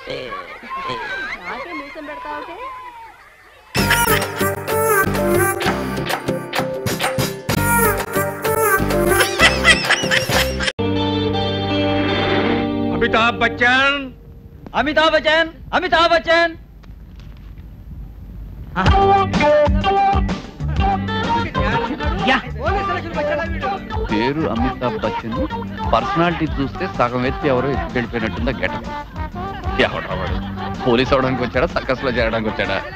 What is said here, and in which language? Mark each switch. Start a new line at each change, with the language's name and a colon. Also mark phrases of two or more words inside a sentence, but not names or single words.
Telugu: మీసం పెడతావు. अमिताभ बच्चन, अमिताभ बच्चन, अमिताभ बच्चन। పేరు అమితాబ్ బచ్చన్, పర్సనాలిటీ చూస్తే సగం ఎత్తి ఎవరో ఎత్తి వెళ్ళిపోయినట్టుందా గెటప్. ఎవడవాడు పోలీస్ అవడానికి వచ్చాడా, సర్కస్ లో చేరడానికి వచ్చాడా?